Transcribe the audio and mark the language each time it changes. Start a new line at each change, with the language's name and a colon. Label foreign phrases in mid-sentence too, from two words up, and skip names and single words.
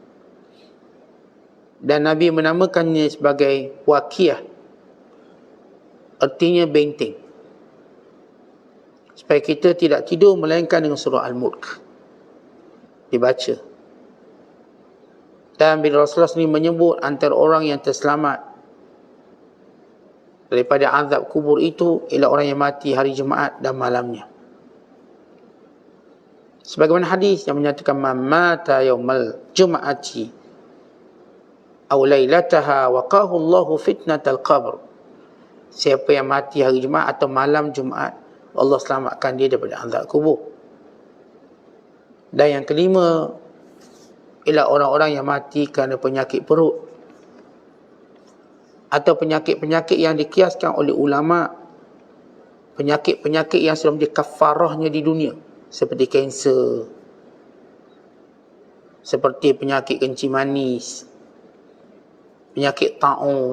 Malay: Dan Nabi menamakannya sebagai Waqiyah, artinya benteng, supaya kita tidak tidur melainkan dengan surah Al-Mulk dibaca. Dan bila Rasulullah sendiri menyebut antara orang yang terselamat daripada azab kubur itu ialah orang yang mati hari Jumaat dan malamnya. Sebagaimana hadis yang menyatakan
Arabic: من مات يوم الجمعة أو ليلتها وقاه الله فتنة القبر.
Malay: Siapa yang mati hari Jumaat atau malam Jumaat, Allah selamatkan dia daripada azab kubur. Dan yang kelima ialah orang-orang yang mati kerana penyakit perut atau penyakit-penyakit yang dikiaskan oleh ulama, penyakit-penyakit yang sudah menjadi kafarahnya di dunia, seperti kanser, seperti penyakit kencing manis, penyakit taun.